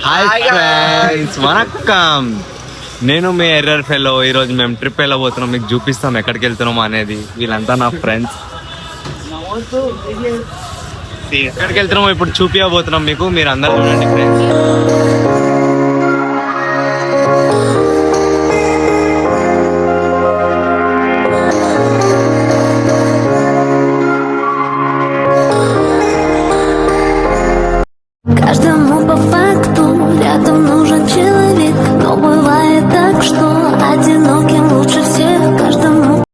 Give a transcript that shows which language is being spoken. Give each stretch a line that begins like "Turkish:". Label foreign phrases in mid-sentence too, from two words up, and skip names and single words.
Telugu: వనక్కం, నేను మీ
English: error fellow.
Telugu: ఈ రోజు మేము ట్రిప్ వెళ్ళబోతున్నాం, మీకు చూపిస్తాం ఎక్కడికి వెళ్తున్నాం అనేది. వీళ్ళంతా నా ఫ్రెండ్స్. ఎక్కడికి వెళ్తున్నామో ఇప్పుడు చూపించబోతున్నాం మీకు, మీరు అందరూ చూడండి ఫ్రెండ్స్.
Russian: Каждому по факту рядом нужен человек, но бывает так, что одиноким лучше всех. Каждому.